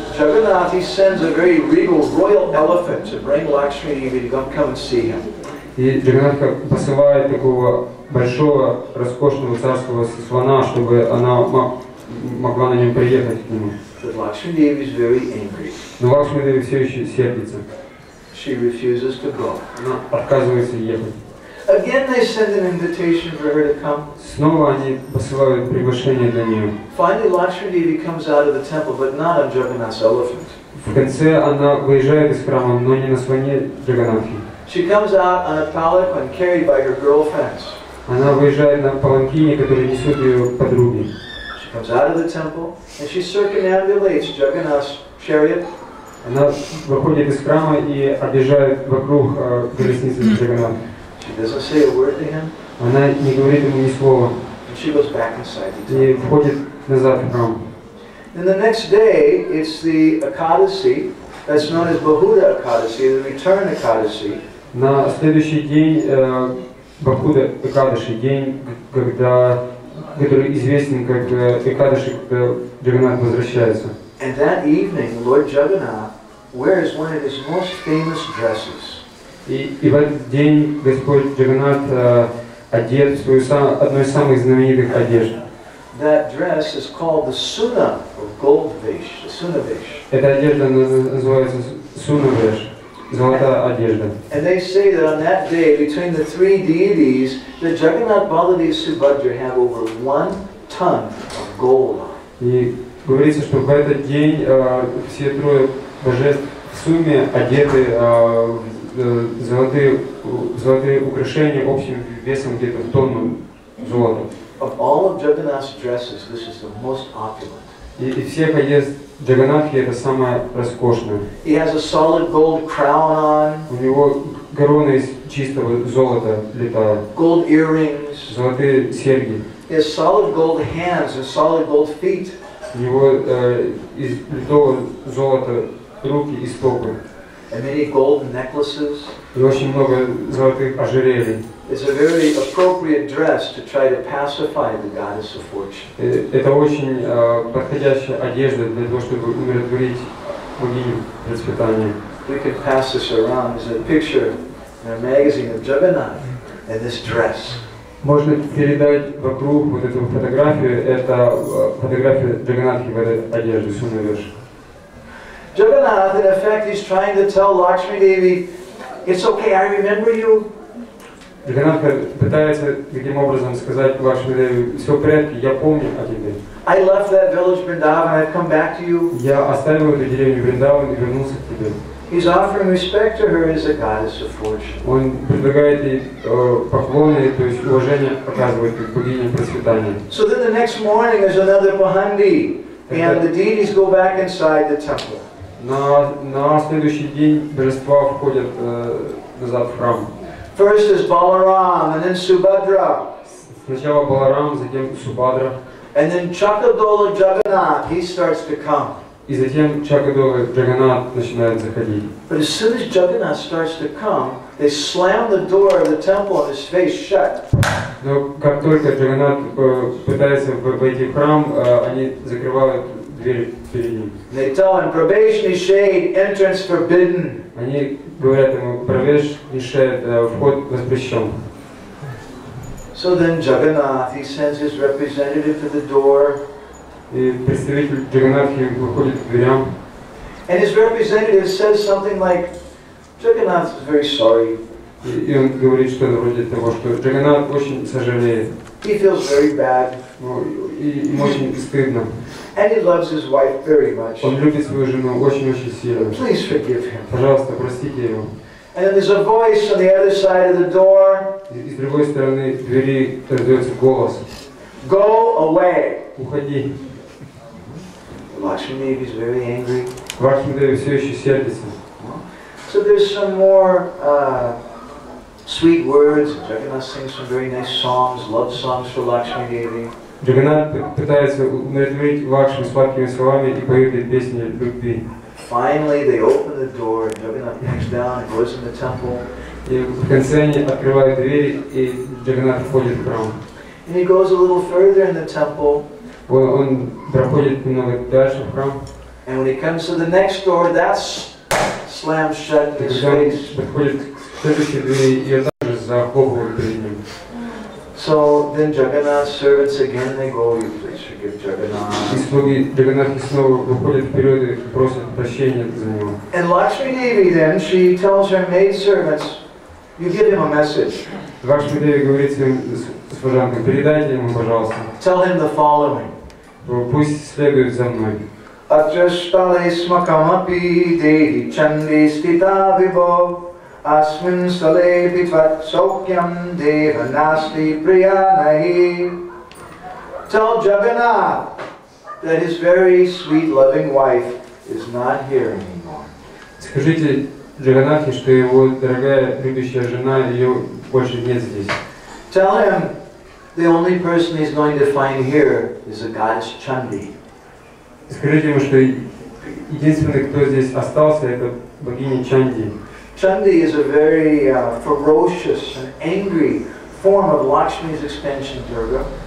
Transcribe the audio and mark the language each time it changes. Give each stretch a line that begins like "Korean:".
English: Jagannath, he sends a very regal royal elephant to bring Lakshmi Devi to come and see him.
Russian: И Джаганнатха посылает такого большого, роскошного царского слона, чтобы она могла на нем приехать к нему.
English: But Lakshmi Devi is very angry.
Russian: Но Лакшми Деви все еще сердится.
English: she refuses to go.
Russian: Она отказывается ехать.
English: Again, they send an invitation for her to come.
Russian: Снова они посылают приглашение для нее.
English: Finally, Lakshmi Devi comes out of the temple, but not on Jagannath's elephant.
Russian: В конце она выезжает из храма, но не на слоне Джаганатхи.
English: She comes out on a palanquin carried by her girlfriends.
Russian: Она выезжает на паланкине, который несут ее подруги.
English: She comes out of the temple and she circumambulates Jagannath's chariot.
Russian: Она выходит из храма и объезжает вокруг колесницы Джаганатха.
English: She doesn't say a word to him.
Russian: Она не говорит ему ни слова.
English: And she goes back inside the
Russian: И
English: temple.
Russian: входит назад в храм.
English: And the next day, it's the Ekadasi, that's known as Bahuda Ekadasi, the return Ekadasi.
Russian: На следующий день Бахуда Экадаши, день, который известен как Экадаши, когда Джаганнат возвращается.
English: And that evening, Lord Jagannath wears one of his most famous dresses.
Russian: И в этот день Господь Джаганнат одет в свою одну из самых знаменитых одежд.
English: That dress is called the Suna, or gold vesh, the Suna vesh.
Russian: Эта одежда называется Сунавеш, золотая одежда.
English: And they say that on that day, between the three deities, the Jagannath, Baladev, Subhadra have over 1 ton of gold on.
Russian: И говорится, что в этот день все трое божеств в сумме одеты в золотые украшения общим весом где-то в тонну золота.
English: Of all of Jagannath's dresses, this is the most opulent.
Russian: И всех одежд Джаганнатхи это самое роскошное.
English: He has a solid gold crown on.
Russian: У него корона из чистого золота летает.
English: Gold earrings.
Russian: Золотые серьги.
English: He has solid gold hands and solid gold feet.
Russian: У него из литого золота руки и стопы.
English: And many golden necklaces.
Russian: И очень много золотых ожерелий.
English: It's a very appropriate dress to try to pacify the goddess of fortune.
Russian: Это очень подходящая одежда для того, чтобы умиротворить богиню процветания.
English: We can pass this around. There's a picture in a magazine of Jagannath in this dress.
Russian: Можно передать вокруг вот эту фотографию. Это фотография Джаганнатхи в этой одежде, Сунавеш.
English: Jagannath, in effect, he's trying to tell Lakshmi Devi, it's okay, I remember you.
Russian: Джаганнат пытается таким образом сказать Лакшми Деви, все в порядке, я помню о тебе.
English: I left that village Vrindavan, I've come back to you.
Russian: Я оставил эту деревню Вриндаван и вернулся к тебе.
English: He's offering respect to her as a goddess of fortune.
Russian: Он предлагает ей поклоны, то есть уважение оказывает как богине процветания.
English: So then the next morning there's another Pahandi, and the deities go back inside the temple.
Russian: На следующий день божества входят назад в храм.
English: First is Balaram, and then Subhadra.
Russian: Сначала Баларам, затем Субхадра.
English: And then Chakadola Jagannath, he starts to come.
Russian: И затем Чакадола Джаганнат начинает заходить.
English: But as soon as Jagannath starts to come, they slam the door of the temple and his face shut.
Russian: Но как только Джаганнат пытается войти в храм, они закрывают дверь перед ним.
English: They tell him, Pravesh Nishad, entrance forbidden.
Russian: Они говорят ему, Правеш Нишед, вход воспрещен.
English: So then Jagannath, he sends his representative to the door.
Russian: И представитель Джаганнатхи выходит к дверям.
English: And his representative says something like, Jagannath is very sorry.
Russian: И он говорит что-то вроде того, что Джаганнат очень сожалеет.
English: He feels very bad.
Russian: И ему очень стыдно.
English: And he loves his wife very much.
Russian: Он любит свою жену очень-очень сильно.
English: Please forgive him.
Russian: Пожалуйста, простите его.
English: And then there's a voice on the other side of the door.
Russian: И с другой стороны двери раздается голос.
English: Go away.
Russian: Уходи.
English: Lakshmi Devi is very angry.
Russian: Лакшми Деви все еще сердится.
English: So there's some more sweet words. Jagannath sings some very nice songs, love songs for Lakshmi Devi.
Russian: Джаганнат пытается умиротворить Лакшми сладкими словами и поет песни любви.
English: Finally, they open the door, and Jagannath comes down and goes in the temple.
Russian: И в конце они открывают двери, и Джаганнат входит в храм.
English: And he goes a little further in the temple.
Russian: Он проходит немного дальше в храм.
English: And when he comes to the next door, that's slammed shut in his
Russian: Когда он
English: face.
Russian: подходит к следующей двери, и также захлопывают перед ним.
English: So So then Jagannath's servants again, they go, you please forgive Jagannath.
Russian: И слуги Джаганнатхи снова выходят вперед и просят прощения за него.
English: And Lakshmi Devi then, she tells her maid servants, you give him a message.
Russian: Лакшми Деви говорит своим служанкам, передайте ему, пожалуйста.
English: Tell him the following.
Russian: Пусть следует за мной.
Sanskrit: Atrashtale smakamapi dehi chandi stita vibo asmin stale pitvat sokyam deva nasti priyanahi.
English: Tell Jagannath that his very sweet loving wife is not here anymore.
Russian: Скажите Джаганнатхе, что его дорогая любящая жена, ее больше нет здесь.
English: Tell him the only person he's going to find here is the goddess Chandi.
Russian: Скажите ему, что единственный, кто здесь остался, это богиня Чанди.
English: Chandi is a very ferocious and angry form of Lakshmi's expansion Durga.